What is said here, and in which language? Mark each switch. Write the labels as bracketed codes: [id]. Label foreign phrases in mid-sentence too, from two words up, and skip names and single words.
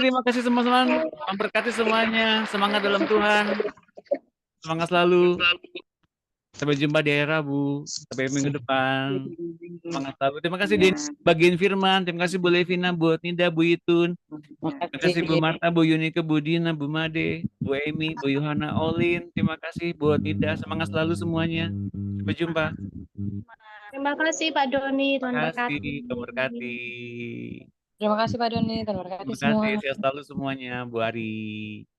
[id] Terima kasih teman-teman. Memberkati semuanya. Semangat dalam Tuhan. Semangat selalu. Sampai jumpa di hari Rabu. Sampai minggu depan. Semangat selalu. Terima kasih di bagian firman. Terima kasih Bu Levina, Bu Nida, Bu Itun. Terima kasih Bu Marta, Bu Yunike, Bu Dina, Bu Made, Bu Emi, Bu Yohana, Olin. Terima kasih Bu Nida. Semangat selalu semuanya. Sampai jumpa. Terima kasih Pak Doni, Tuhan Terima berkati. kasih. Tuhan berkati. Terima kasih Pak Doni, terima kasih Terima semua. kasih. Sehat selalu semuanya. Bu Ari.